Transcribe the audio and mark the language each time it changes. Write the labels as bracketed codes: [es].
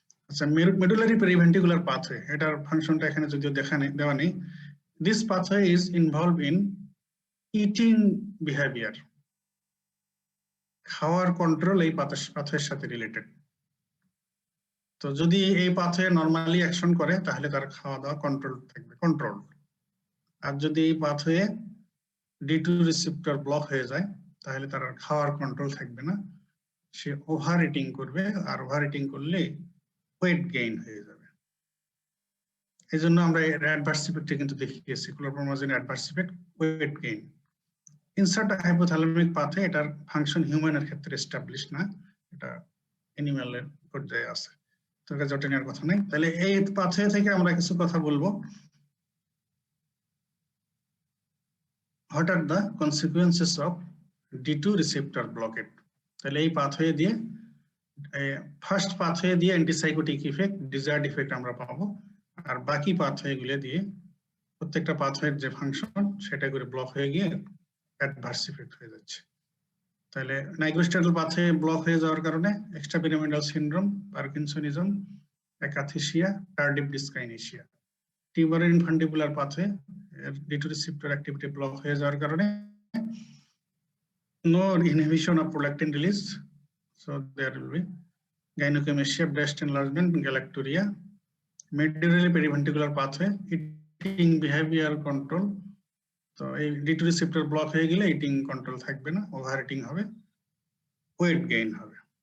[bn] আচ্ছা, medullary periventricular pathway, এটার ফাংশনটা এখানে যদিও দেওয়া নেই। [en] This pathway is involved in eating behavior. [bn] খাওয়ার কন্ট্রোল এই পাথওয়ের সাথে রিলেটেড। তো যদি এই পাথওয়ে নরমালি অ্যাকশন করে, তাহলে তার খাওয়া দাওয়া কন্ট্রোল থাকবে, কন্ট্রোল। আর যদি এই পাথওয়ে D2 রিসেপ্টর ব্লক হয়ে যায়, তাহলে তার খাওয়ার কন্ট্রোল থাকবে না, সে ওভার ইটিং করবে, আর ওভার ইটিং করলে ওয়েট গেইন হয়ে যাবে। এই জন্য আমরা এর অ্যাডভার্স ইফেক্টে কিন্তু দেখিয়েছি, chlorpromazine adverse effect weight gain. Insert hypothalamic পাথে এটার ফাংশন হিউম্যানের ক্ষেত্রে এস্টাবলিশ না, এটা অ্যানিমালের পর্যায়ে আছে, তো এটা জটে নেওয়ার কথা নাই। তাহলে এই পাথে থেকে আমরা কিছু কথা বলবো। [en] What are the consequences of D2 receptor blockade? [bn] তাহলে এই পাথওয়ে দিয়ে ফার্স্ট পাথওয়ে দিয়ে অ্যান্টিসাইকোটিক ইফেক্ট, ডিজায়ার্ড ইফেক্ট আমরা পাবো, আর বাকি পাথওয়ে গুলো দিয়ে প্রত্যেকটা পাথওয়ের যে ফাংশন সেটা করে ব্লক হয়ে গিয়ে অ্যাডভার্স ইফেক্ট হয়ে যাচ্ছে। তাহলে নাইগ্রোস্ট্যাটাল পাথওয়ে ব্লক হয়ে যাওয়ার কারণে extrapyramidal syndrome, parkinsonism, অ্যাকাথিসিয়া, টার্ডিভ ডিসকাইনেসিয়া। Tumour ইনফান্ডিবুলার pathway D2 receptor activity block হয়ে যাওয়ার কারণে [en] no inhibition of prolactin release, so there will be gynecomastia, breast enlargement, galacturia. Medullary periventricular pathway, eating behavior control, [bn] তো এই D2 receptor block হয়ে গেলে eating control থাকবে না, over eating হবে, ওয়েট গেইন হবে।